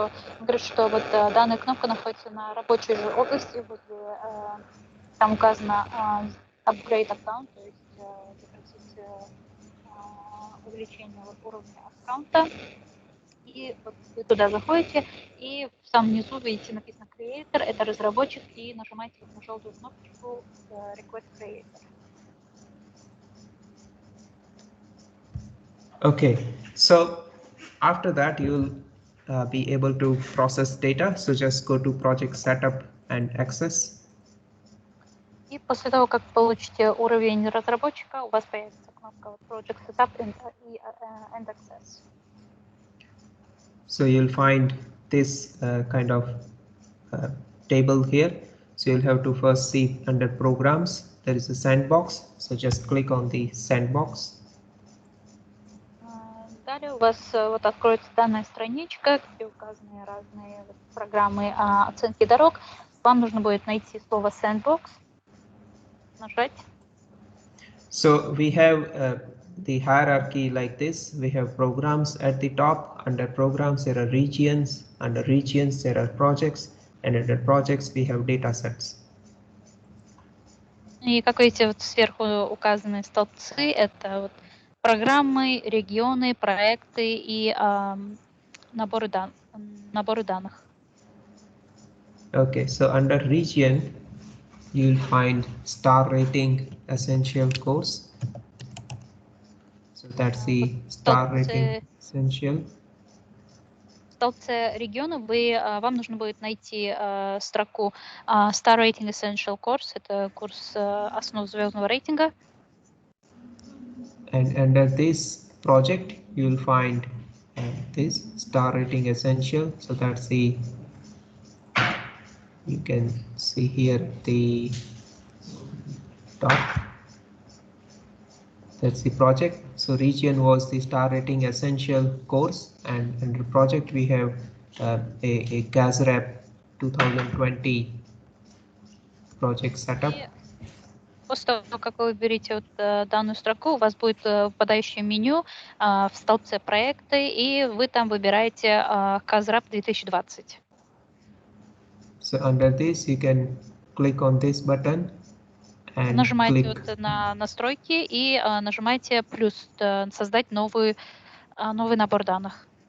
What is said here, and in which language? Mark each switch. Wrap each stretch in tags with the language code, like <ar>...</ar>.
<ru>Он говорит, что вот данная кнопка находится на рабочей же области, возле, там указано</ru> <en>upgrade account,</en> <ru>то есть запросить увеличение уровня аккаунта. И вот вы туда заходите, и в самом низу видите написано creator, это разработчик, и нажимаете на желтую кнопочку</ru> <en>request creator. Okay, so after that you'll be able to process data. So just go to project setup and access.</en> <ru>И после того, как получите уровень разработчика, у вас появится кнопка</ru> <en>Project Setup and Access. So you'll find this kind of table here. So you'll have to first see under programs, there is a sandbox. So just click on the sandbox.</en> <ru>Далее у вас вот откроется данная страничка, где указаны разные программы оценки дорог. Вам нужно будет найти слово Sandbox, нажать.</ru> <en>So we have the hierarchy like this. We have programs at the top. Under programs there are regions. Under regions there are projects, and under projects we have data sets.</en> <ru>И как видите, вот сверху указаны столбцы. Это вот программы, регионы, проекты и наборы данных.</ru> <en>Okay, so under region, you'll find star rating essential course. So that's the star rating essential.</en> <ru>В столбце региона вам нужно будет найти строку Star Rating Essential Course. Это курс основ звездного рейтинга.</ru> <en>And under this project, you'll find this star rating essential. So that's the, you can see here the top. That's the project. So region was the star rating essential course, and under project we have a GASRAP 2020 project setup.</en> <ru>После того, как вы выберете вот данную строку, у вас будет выпадающее меню в столбце проекты, и вы там выбираете GASRAP 2020.</ru> <en>So under this you can click on this button and</en> <ru>нажимаете вот на настройки и нажимаете плюс создать новый набор данных.</ru>